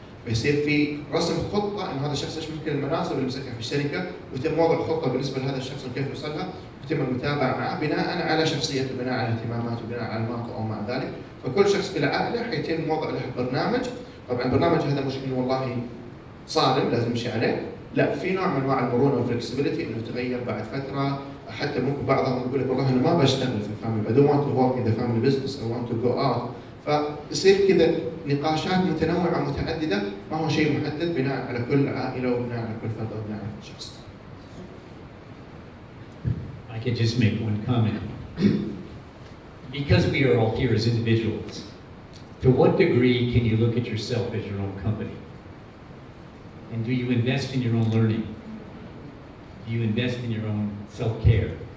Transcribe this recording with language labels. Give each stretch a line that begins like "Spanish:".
Arabic: فيصير في رسم خطه انه هذا الشخص ايش ممكن المناصب اللي يمسكها في الشركه، ويتم وضع خطه بالنسبه لهذا الشخص وكيف يوصلها، ويتم المتابعه معه بناء على شخصيته، بناء على اهتماماته، بناء على انماطه او مع ذلك. فكل شخص في العائله حيتم وضع له برنامج. طبعا البرنامج هذا مش انه والله صارم لازم نمشي عليه، لا، في نوع من انواع المرونه والفلكسبيتي انه يتغير بعد فتره. حتى ممكن بعضهم يقول لك والله انا ما بشتغل في الفاميلي،
English: I don't want to work in the family business, I want to go out.
Arabic: فيصير كذا نقاشات متنوعه متعدده، ما هو شيء محدد، بناء على كل عائله وبناء على كل فرد وبناء على كل شخص.
English: I could just make one comment. Because we are all here as individuals, to what degree can you look at yourself as your own company? And do you invest in your own learning? Do you invest in your own self-care?